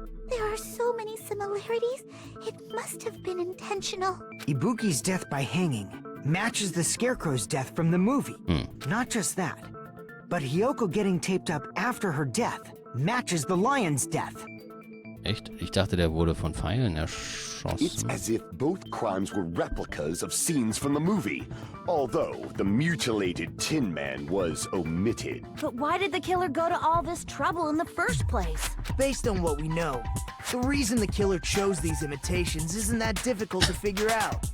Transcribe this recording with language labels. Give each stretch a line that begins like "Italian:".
English: There are so many similarities, it must have been intentional. Ibuki's death by hanging matches the Scarecrow's death from the movie. Not just that, but Hiyoko getting taped up after her death matches the lion's death.
German: Echt? Ich dachte, der wurde von Pfeilen erschossen.
English: It's as if both crimes were replicas of scenes from the movie, although the mutilated Tin Man was omitted. But why did the killer go to all this trouble in the first place? Based on what we know, the reason the killer chose these imitations isn't that difficult to figure out.